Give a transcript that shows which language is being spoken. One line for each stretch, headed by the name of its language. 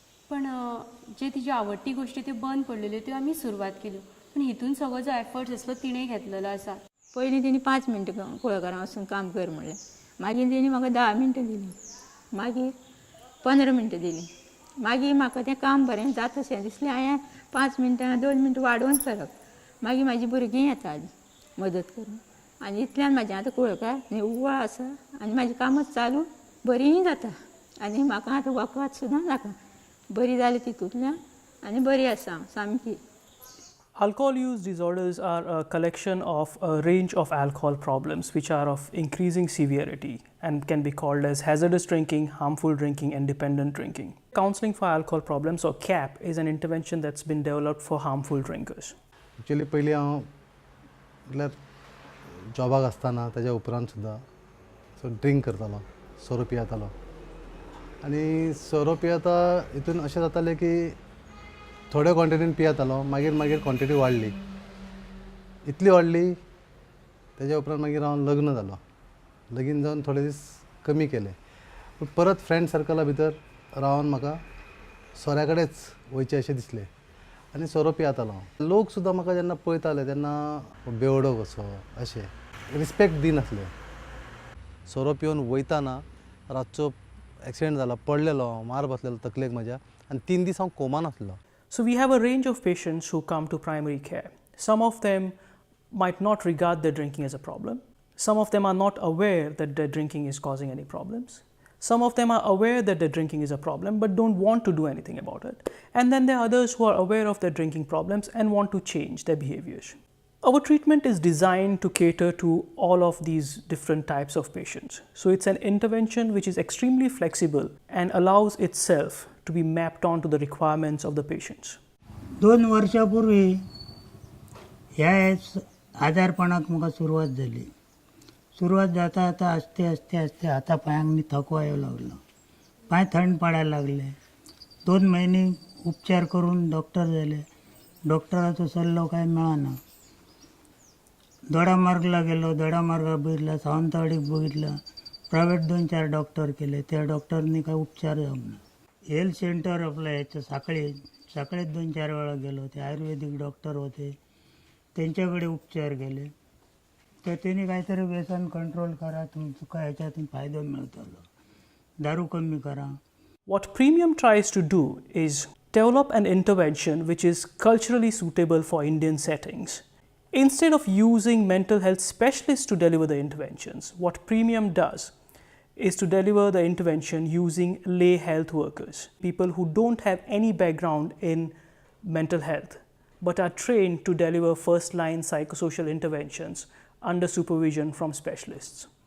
Goan Konkani: पण जे तिच्यो आवडटी गोश्टी त्यो बंद पडलेल्यो त्यो आमी सुरवात केल्यो. पण हितून सगळो जो एफर्ट्स आसलो तिणें घेतलेलो आसा. पयलीं तेणी 5 मिनटां कुळागरां वचून काम कर म्हणलें. मागीर तेणी म्हाका 10 मिनटां दिलीं. मागीर 15 मिनटां दिलीं. मागीर म्हाका तें काम बरें जाता अशें दिसलें हांवें 5 मिनटां 2 मिनटां वाडोवन करप. मागीर म्हाजी भुरगीं येतालीं मदत करून आनी इतल्यान म्हाजें आतां कुळागर निव्वळ आसा आनी म्हाजें कामच चालू बरीं जाता आनी म्हाका आतां वखद सुद्दां नाका. बरी जाली तितूंतल्यान आनी बरी आसा हांव सामकी.
English: Alcohol use disorders are a collection of a range of alcohol problems which are of increasing severity and can be called as hazardous drinking, harmful drinking and dependent drinking. Counselling for alcohol problems or CAP is an intervention that's been developed for harmful drinkers.
Goan Konkani: Actually पयलीं हांव म्हटल्यार जॉबाक आसतना ताज्या उपरांत सुद्दां drink करतालो, सोरो पियेतालो आनी सोरो पियेता हितून अशें जातालें की थोड्या क्वॉन्टिटीन पियेतालो मागीर मागीर क्वॉन्टिटी वाडली. इतली वाडली ताज्या उपरांत मागीर हांव लग्न जालो. लगीन जावन थोडे दीस कमी केले. पूण परत फ्रेंड सर्कला भितर रावन म्हाका सोऱ्या कडेच वयचें अशें दिसलें आनी सोरो पियेतालो हांव. लोक सुद्दां म्हाका जेन्ना पळयताले तेन्ना बेवडो कसो अशें रिस्पेक्ट दिनासले. सोरो पिवन वयताना रातचो एक्सिडेंट जाला, पडलेलो हांव, मार बसलेलो तकलेक म्हज्या आनी 3 दीस हांव कोमान आसलो.
English: So we have a range of patients who come to primary care. Some of them might not regard their drinking as a problem. Some of them are not aware that their drinking is causing any problems. Some of them are aware that their drinking is a problem but don't want to do anything about it. And then there are others who are aware of their drinking problems and want to change their behaviors. Our treatment is designed to cater to all of these different types of patients. So it's an intervention which is extremely flexible and allows itself to be mapped onto the requirements of the patients.
Goan Konkani: 2 वर्षापूर्वी ह्या आजारपणाक म्हाका सुरवात जाली. सुरवात जाता जाता आस्ते आस्ते आस्ते हातापांयांक थकवा येवं लागलो.
Marathi: पांय थंड पडायला लागले.
Goan Konkani: 2 महिने उपचार करून डॉक्टर जाले. डॉक्टराचो सल्लो काय मेळना. दोडामार्गला गेलो, दोडामार्गा बघितला, सावंतवाडीक बघितलं, प्रायव्हेट 2-4 डॉक्टर केले. त्या डॉक्टरनी काय उपचार जावंक ना. हेल्थ सेंटर आपलं ह्याचं साखळेत 2-4 वेळा गेलो.
Marathi: ते आयुर्वेदिक डॉक्टर होते, त्यांच्याकडे उपचार केले. तर त्यांनी काहीतरी व्यसन कंट्रोल करा, तुमचा ह्याच्यातून फायदा मिळतलो, दारू कमी करा.
English: What Premium tries to do is develop an intervention which is culturally suitable for Indian settings. Instead of using mental health specialists to deliver the interventions, what Premium does is to deliver the intervention using lay health workers, people who don't have any background in mental health but are trained to deliver first-line psychosocial interventions under supervision from specialists.